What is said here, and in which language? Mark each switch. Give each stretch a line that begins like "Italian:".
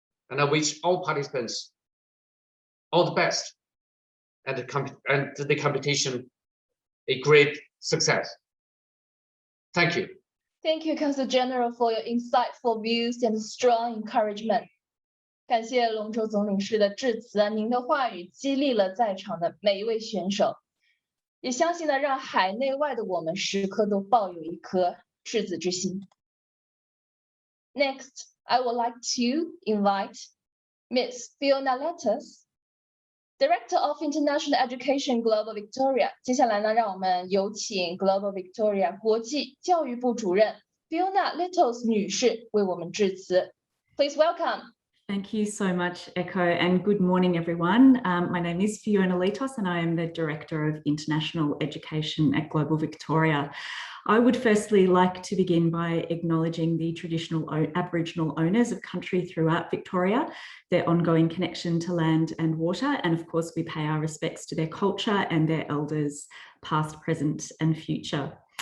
English: And I wish all participants all the best and the competition a great success. Thank you. Thank you, Council General, for your insightful views and strong encouragement.
Chinese: 感谢龙舟总领事的致辞，您的话语激励了在场的每一位选手，也相信呢，让海内外的我们时刻都抱有一颗赤子之心。
English: Next, I would like to invite Ms. Fiona Letters, Director of International Education Global Victoria.
Chinese: 接下来呢，让我们有请 Global Victoria 国际教育部主任 Fiona Letters 女士为我们致辞。
English: Please welcome. Thank you so much, Echo, and good morning, everyone. My name is Fiona Letos, and I am the Director of International Education at Global Victoria. I would firstly like to begin by acknowledging the traditional Aboriginal owners of country throughout Victoria, their ongoing connection to land and water, and of course we pay our respects to their culture and their elders, past, present and future.